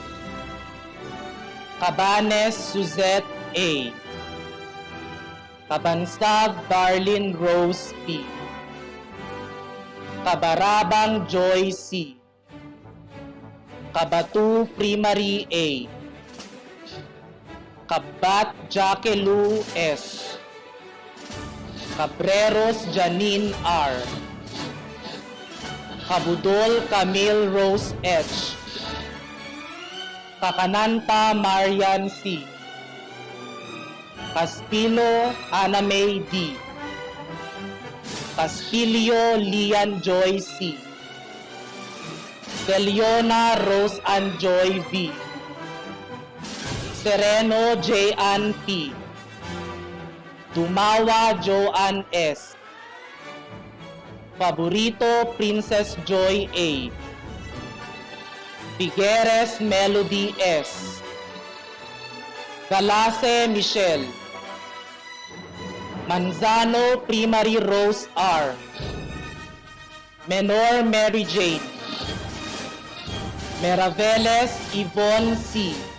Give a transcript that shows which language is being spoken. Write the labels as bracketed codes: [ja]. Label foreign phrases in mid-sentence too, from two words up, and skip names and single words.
[en] Cabanes Suzette A. Kabansag Darlene Rose P. Kabarabang Joy C. Kabatu Primary A. Kabat Jacquelu S. Cabreros Janine R. Kabudol Camille Rose H. Kakananta Marian C. Caspilo Ana May D. Castillo Lian Joy C. Celiona Rose Ann Joy V. Sereno J. Ann P. Dumawa Joanne S. Favorito Princess Joy A. Figueres Melody S. Galase Michelle. Manzano Primary Rose R. Menor Mary Jane. Meraveles Yvonne C.